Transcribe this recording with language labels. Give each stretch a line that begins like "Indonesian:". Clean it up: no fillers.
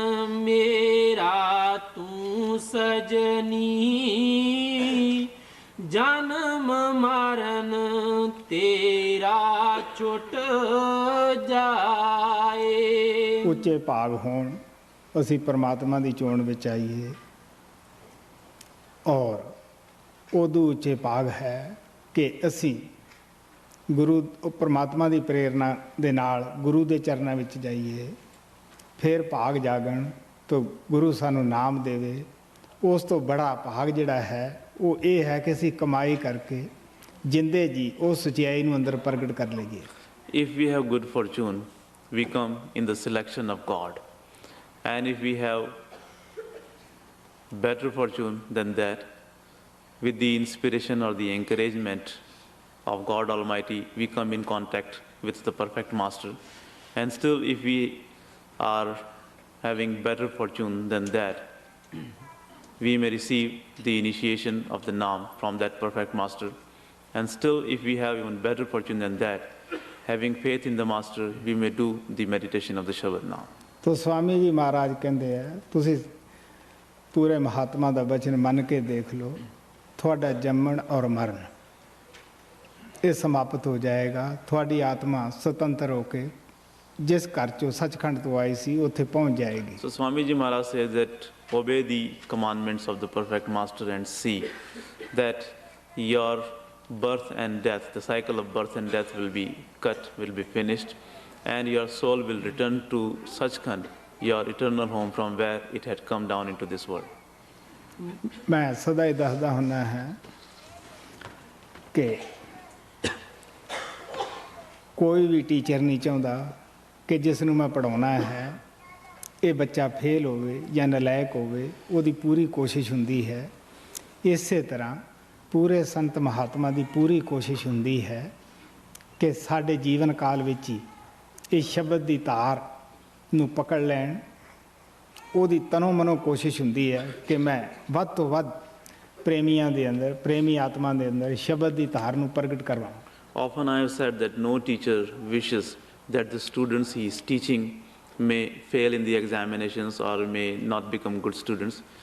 Hindi: मेरा तू सजनी, जन्म मरण तेरा छुट जाए।
Punjabi: ਉੱਚੇ ਭਾਗ ਹੋਣ, ਅਸੀਂ ਪਰਮਾਤਮਾ ਦੀ ਚੋਣ ਵਿੱਚ ਆਈਏ, ਔਰ ਉਦੋਂ ਉੱਚੇ ਭਾਗ ਹੈ ਕਿ ਅਸੀਂ ਗੁਰੂ ਪਰਮਾਤਮਾ ਦੀ ਪ੍ਰੇਰਨਾ ਦੇ ਨਾਲ ਗੁਰੂ ਦੇ ਚਰਨਾਂ ਵਿੱਚ ਜਾਈਏ, ਫਿਰ ਭਾਗ ਜਾਗਣ ਤਾਂ ਗੁਰੂ ਸਾਨੂੰ ਨਾਮ ਦੇਵੇ। ਉਸ ਤੋਂ ਬੜਾ ਭਾਗ ਜਿਹੜਾ ਹੈ ਉਹ ਇਹ ਹੈ ਕਿ ਅਸੀਂ ਕਮਾਈ ਕਰਕੇ ਜਿੰਦੇ ਜੀ ਉਹ ਸੱਚਾਈ ਨੂੰ ਅੰਦਰ ਪ੍ਰਗਟ ਕਰ ਲਈਏ।
English: If we have good fortune, we come in the selection of God. And if we have better fortune than that, with the inspiration or the encouragement of God Almighty, we come in contact with the perfect master. And still, if we are having better fortune than that, we may receive the initiation of the Naam from that perfect master. And still, if we have even better fortune than that, having faith in the master, we may do the meditation of the Shabad Naam.
Punjabi: तो स्वामी जी महाराज कहते हैं तुसी पूरे महात्मा ਦਾ ਬਚਨ ਮੰਨ ਕੇ ਦੇਖ ਲਓ, ਤੁਹਾਡਾ ਜੰਮਣ ਔਰ ਮਰਨ ਇਹ ਸਮਾਪਤ ਹੋ ਜਾਏਗਾ। ਤੁਹਾਡੀ ਆਤਮਾ ਸੁਤੰਤਰ ਹੋ ਕੇ ਜਿਸ ਘਰ ਚੋਂ ਸੱਚਖੰਡ ਤੋਂ ਆਈ ਸੀ ਉੱਥੇ ਪਹੁੰਚ ਜਾਏਗੀ।
English: So Swami Ji Maharaj says that obey the commandments of the perfect master and see that your birth and death, the cycle of birth and death will be cut, will be finished, and your soul will return to Sachkhand, your eternal home from where it had come down into this world.
Punjabi: ਮੈਂ ਸਦਾ ਹੀ ਦੱਸਦਾ ਹੁੰਦਾ ਹਾਂ ਕਿ ਕੋਈ ਵੀ teacher ਨਹੀਂ ਚਾਹੁੰਦਾ ਕਿ ਜਿਸ ਨੂੰ ਮੈਂ ਪੜ੍ਹਾਉਣਾ ਹੈ ਇਹ ਬੱਚਾ ਫੇਲ ਹੋਵੇ ਜਾਂ ਨਲਾਇਕ ਹੋਵੇ, ਉਹਦੀ ਪੂਰੀ ਕੋਸ਼ਿਸ਼ ਹੁੰਦੀ ਹੈ। ਇਸੇ ਤਰ੍ਹਾਂ ਪੂਰੇ ਸੰਤ ਮਹਾਤਮਾ ਦੀ ਪੂਰੀ ਕੋਸ਼ਿਸ਼ ਹੁੰਦੀ ਹੈ ਕਿ ਸਾਡੇ ਜੀਵਨ ਕਾਲ ਵਿੱਚ ਹੀ ਇਹ ਸ਼ਬਦ ਦੀ ਧਾਰ ਨੂੰ ਪਕੜ ਲੈਣ। ਉਹਦੀ ਤਨੋਂ ਮਨੋਂ ਕੋਸ਼ਿਸ਼ ਹੁੰਦੀ ਹੈ ਕਿ ਮੈਂ ਵੱਧ ਤੋਂ ਵੱਧ ਪ੍ਰੇਮੀਆਂ ਦੇ ਅੰਦਰ, ਪ੍ਰੇਮੀ ਆਤਮਾ ਦੇ ਅੰਦਰ ਸ਼ਬਦ ਦੀ ਧਾਰ ਨੂੰ ਪ੍ਰਗਟ ਕਰਵਾਵਾਂ।
English: Often I have said that no teacher wishes that the students he is teaching may fail in the examinations or may not become good students.